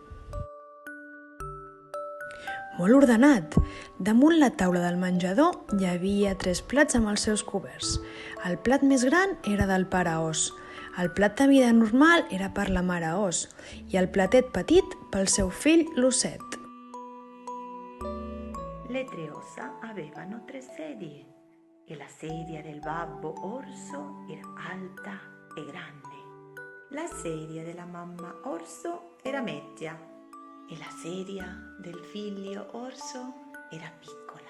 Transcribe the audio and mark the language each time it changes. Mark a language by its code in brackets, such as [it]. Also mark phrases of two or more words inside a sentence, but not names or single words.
[ca] Molt ordenat. Damunt la taula del menjador hi havia 3 plats amb els seus coberts. El plat més gran era del pare os, el plat de mida normal era per la mare os i el platet petit pel seu fill l'osset. [it] Le 3 ossa avevano 3 sedie e la sedia del babbo orso era alta e grande. La sedia della mamma orso era media e la sedia del figlio orso era piccola.